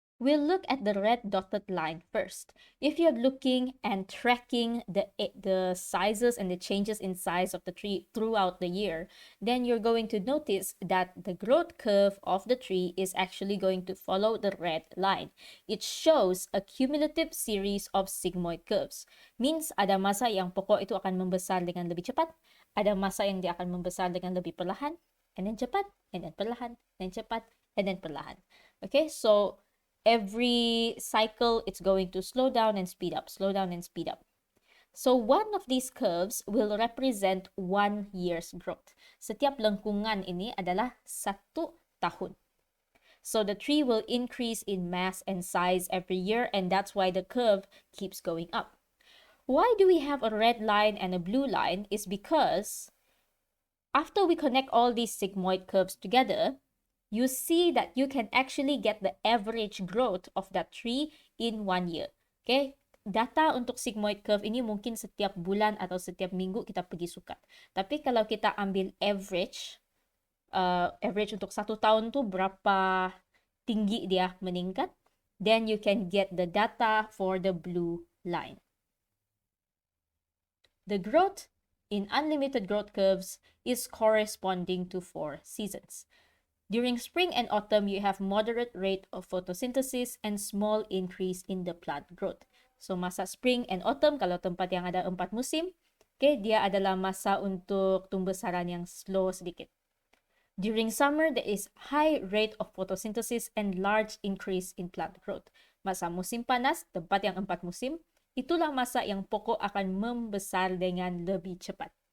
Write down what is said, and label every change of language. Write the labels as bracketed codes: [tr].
[en] We'll look at the red dotted line first. If you're looking and tracking the sizes and the changes in size of the tree throughout the year, then you're going to notice that the growth curve of the tree is actually going to follow the red line. It shows a cumulative series of sigmoid curves. [ms] Means ada masa yang pokok itu akan membesar dengan lebih cepat, ada masa yang dia akan membesar dengan lebih perlahan, and then cepat, and then perlahan, and then cepat, and then perlahan. [en] Okay, so every cycle it's going to slow down and speed up, slow down and speed up. So one of these curves will represent 1 year's growth. [ms] Setiap lengkungan ini adalah 1 tahun. [en] So the tree will increase in mass and size every year, and that's why the curve keeps going up. Why do we have a red line and a blue line is because after we connect all these sigmoid curves together, you see that you can actually get the average growth of that tree in 1 year. [ms] Okay? Data untuk sigmoid curve ini mungkin setiap bulan atau setiap minggu kita pergi sukat. Tapi kalau kita ambil average untuk 1 tahun tu berapa tinggi dia meningkat, [en] then you can get the data for the blue line. The growth in unlimited growth curves is corresponding to 4 seasons. During spring and autumn, you have moderate rate of photosynthesis and small increase in the plant growth. [ms] So masa spring and autumn, kalau tempat yang ada 4 musim, okay, dia adalah masa untuk tumbesaran yang slow sedikit. [en] During summer, there is high rate of photosynthesis and large increase in plant growth. [ms] Masa musim panas, tempat yang 4 musim, itulah masa yang pokok akan membesar dengan lebih cepat.